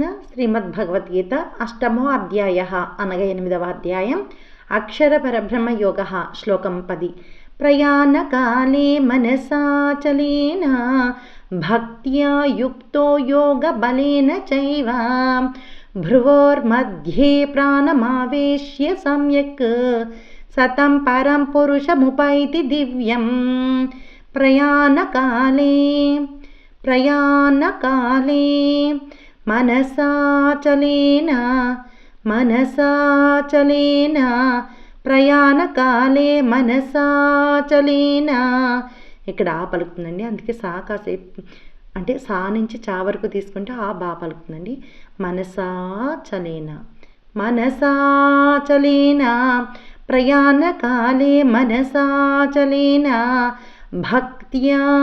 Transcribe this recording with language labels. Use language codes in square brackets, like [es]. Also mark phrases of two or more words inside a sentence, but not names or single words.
[sa] శ్రీమద్భగవద్గీత అష్టమో అధ్యాయः [te] అనగా 8వ అధ్యాయం [sa] అక్షర పరబ్రహ్మ యోగः [te] శ్లోకం 10. [sa] ప్రయాణకాలే మనసాచలేన భక్త్యా యుక్తో యోగ బలేన చైవ భ్రువోర్मध्ये ప్రాణమావేశ్య సమ్యక్ సతం పరం పురుషముపైతి దివ్యం. ప్రయాణకాలే మనసాచలేన ప్రయాణకాలే మనసాచలేన. [te] ఇక్కడ ఆ పలుకుతుందండి, అందుకే సా కాసేపు అంటే సా నుంచి చా వరకు తీసుకుంటే ఆ బా పలుకుతుందండి. [sa] మనసాచలేన ప్రయాణకాలే మనసాచలేన భక్త్యా